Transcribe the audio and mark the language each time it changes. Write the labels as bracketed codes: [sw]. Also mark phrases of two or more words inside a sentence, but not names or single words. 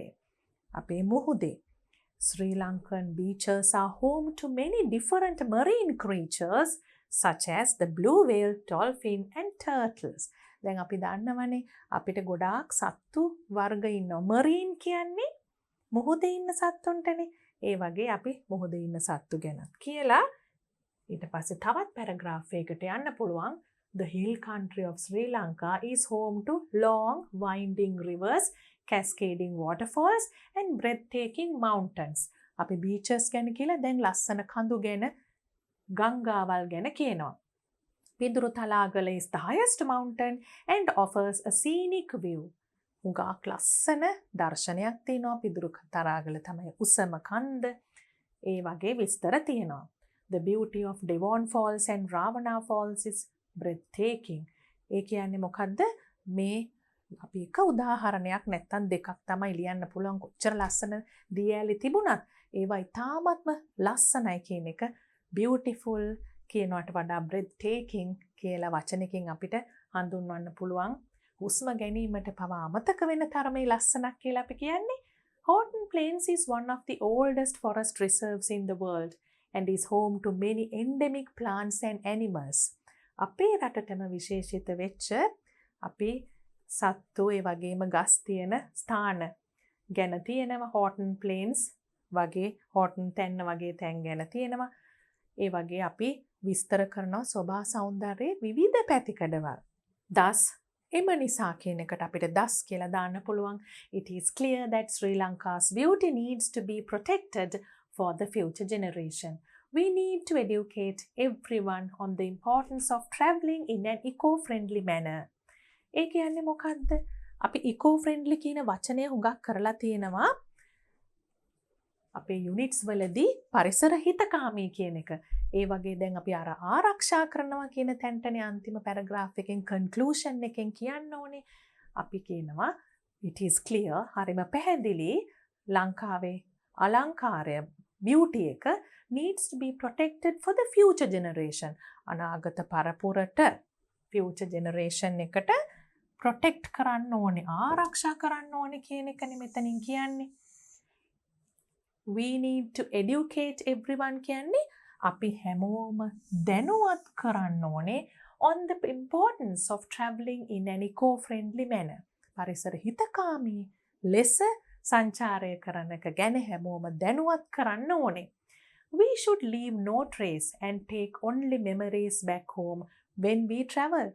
[si] අපේ මුහුදේ. [en] Sri Lankan beaches are home to many different marine creatures such as the blue whale, dolphin and turtles. [si] දැන් අපි දන්නවනේ අපිට ගොඩාක් සත්තු වර්ග ඉන්නවා. marine කියන්නේ මුහුදේ ඉන්න සත්තුන්ටනේ. ඒ වගේ අපි මුහුදේ ඉන්න සත්තු ගැනත් කියලා ඊට පස්සේ තවත් paragraph එකකට යන්න පුළුවන්. [en] The hill country of Sri Lanka is home to long winding rivers, cascading waterfalls and breathtaking mountains. [si] අපි beaches ගැන කියලා දැන් ලස්සන කඳු ගැන, ගංගාවල් ගැන කියනවා. [en] Piduru Talagala is the highest mountain and offers a scenic view. [si] උගාක් ලස්සන දර්ශනයක් තියෙනවා. පිදුරු තරාගල තමයි උසම කන්ද. ඒ වගේ විස්තර තියෙනවා. [en] The beauty of Devon Falls and Ravana Falls is breathtaking. [si] ඒ කියන්නේ මොකද්ද? මේ අපි එක උදාහරණයක් නැත්තම් දෙකක් තමයි ලියන්න පුළුවන්. කොච්චර ලස්සන දියැලි තිබුණත් ඒවා ඉතාමත්ම ලස්සනයි කියන එක. Beautiful කියනවට වඩා breathtaking කියලා වචනකින් අපිට හඳුන්වන්න පුළුවන්. හුස්ම ගැනීමට පවා අමතක වෙන තරමේ ලස්සනක් කියලා අපි කියන්නේ. [en] Horton Plains is one of the oldest forest reserves in the world and is home to many endemic plants and animals. [si] අපේ රටටම විශේෂිත වෙච්ච අපි සත්තු ඒ වගේම ගස් තියෙන ස්ථාන ගැන තියෙනවා. Horton Plains වගේ Horton තැන්න වගේ තැන් ගැන තියෙනවා. ඒ වගේ අපි විස්තර කරනවා සෝභා සෞන්දර්යයේ විවිධ පැතිකඩවල්. Thus එම නිසා කියන එකට අපිට thus කියලා දාන්න පුළුවන්. [en] It is clear that Sri Lanka's beauty needs to be protected for the future generation. We need to educate everyone on the importance of traveling in an eco-friendly manner. [si] ඒ කියන්නේ මොකද්ද? අපි eco-friendly කියන වචනය හුඟක් කරලා තියෙනවා. අපේ යුනිට්ස් වලදී පරිසර හිතකාමී කියන එක. ඒ වගේ දැන් අපි අර ආරක්ෂා කරනවා කියන තැනටනේ අන්තිම පැරග්‍රාෆ් එකෙන් කන්ක්ලූෂන් එකෙන් කියන්න ඕනේ. අපි කියනවා [en] it is clear [si] හරිම පැහැදිලි ලංකාවේ අලංකාරය [en] beauty එක needs to be protected for the future generation. [si] අනාගත පරපුරට [en] future generation [si] එකට protect කරන්න ඕනේ, ආරක්ෂා කරන්න ඕනේ කියන එකනේ මෙතනින් කියන්නේ. [en] We need to educate everyone [si] කියන්නේ අපි හැමෝම දැනුවත් කරන්න ඕනේ [en] on the importance of traveling in an eco-friendly manner. [si] පරිසර හිතකාමී ලෙස සංචාරය කරන එක ගැන හැමෝම දැනුවත් කරන්න ඕනේ. [en] We should leave no trace and take only memories back home when we travel.